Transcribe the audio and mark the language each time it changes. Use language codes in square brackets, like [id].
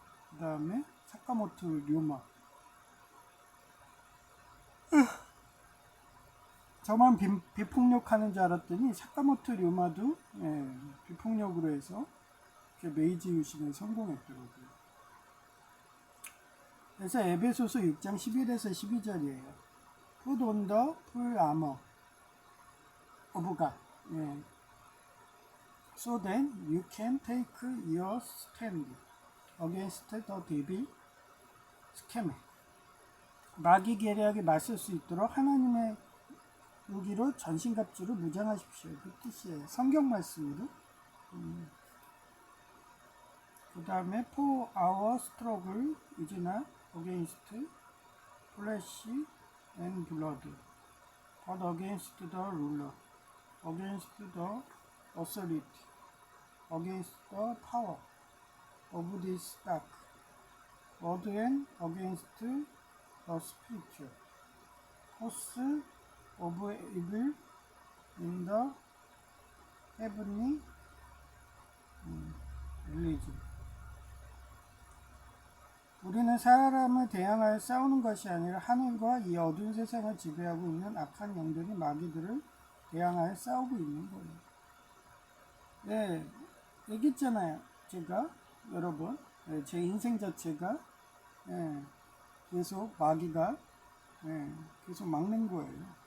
[ko] 그 다음에 사카모토 료마 저만 비폭력하는 줄 알았더니 사카모토 료마도 비폭력으로 해서 메이지 유신에 성공했더라고요. 그래서 에베소서 6장 11에서 12절이에요. [en] Put on the full armor of God. [ko] 예. [en] So then you can take your stand against the devil scheme. [ko] 마귀 계략에 맞설 수 있도록 하나님의 무기로 전신갑주를 무장하십시오. 그 뜻이에요. 성경 말씀으로. 그 다음에 [en] For our struggle is not against flesh and blood, but against the ruler, against the authority, against the power of this dark world, and against the spiritual force of evil in the heavenly religion. [ko] 우리는 사람을 대항하여 싸우는 것이 아니라 하늘과 이 어두운 세상을 지배하고 있는 악한 영들이 마귀들을 대항하여 싸우고 있는 거예요. 네, 얘기했잖아요. 제가 여러분, 제 인생 자체가 계속 마귀가 계속 막는 거예요.